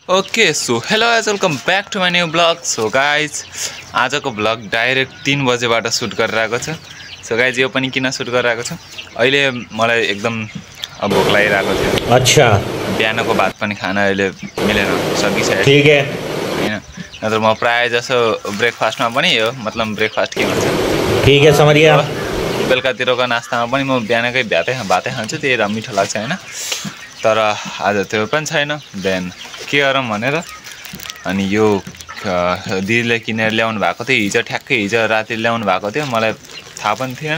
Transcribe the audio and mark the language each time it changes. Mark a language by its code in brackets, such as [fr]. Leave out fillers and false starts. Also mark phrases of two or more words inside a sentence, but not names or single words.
[en] okay so hello guys welcome back to my new blog. so guys [ne] आजको ब्लग डाइरेक्ट 3 बजेबाट सुट गरिरहेको छु। [en] so guys [ne] यो पनि किन सुट गरिरहेको छु, अहिले मलाई एकदम भोक लागिरहेको थियो। [hi] अच्छा, [ne] बिहानको भात पनि खान अहिले मिलेन, सकिसक्यो। [hi] ठीक है [ne] हैन, नत्र म प्राय जसो ब्रेकफास्टमा पनि यो मतलब ब्रेकफास्ट के भन्छ, [hi] ठीक है समझ गया। [ne] बेलुकातिरको नास्तामा पनि म बिहानकै भातै खान्छु, त्यही मिठो लाग्छ हैन। तर आज त्यो पनि छैन। देन के गरौँ भनेर अनि यो दिदीले किनेर ल्याउनु भएको थियो, हिजो राति ल्याउनु भएको थियो, मलाई थाहा पनि थिएन।